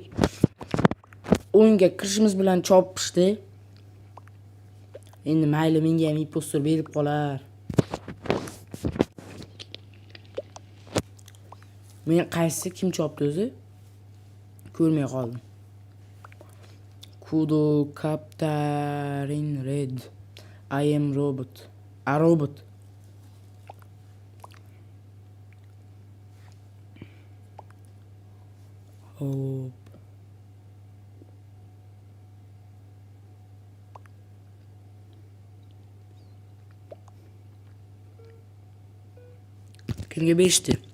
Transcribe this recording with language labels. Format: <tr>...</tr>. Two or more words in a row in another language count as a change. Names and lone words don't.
<uz>O'yinga kirishimiz bilan chopishdi. Endi mayli, menga ham impostor berib qolar. Men qaysi kim chopdi o'zi? Ko'rmay qoldim. Kudo Captain Red.</uz> <en>I am robot. A robot.</en> <uz>Hop. Kimga berishdi?</uz>